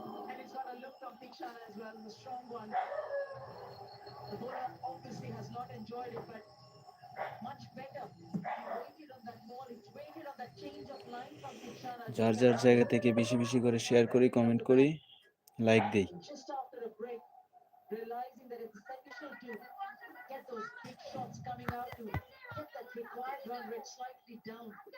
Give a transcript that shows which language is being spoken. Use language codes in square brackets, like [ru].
[en] And it's got a look from Tikshana as well, the strong one. The bowler obviously has not enjoyed it, but much better. He waited on that ball, he waited on that change of line from Tikshana. [bn] যার যার জায়গা থেকে বেশি বেশি করে share করি, comment করি, like দিই। [en] Just after a break, realizing that it's essential to get those big shots coming out to get that required run rate slightly down.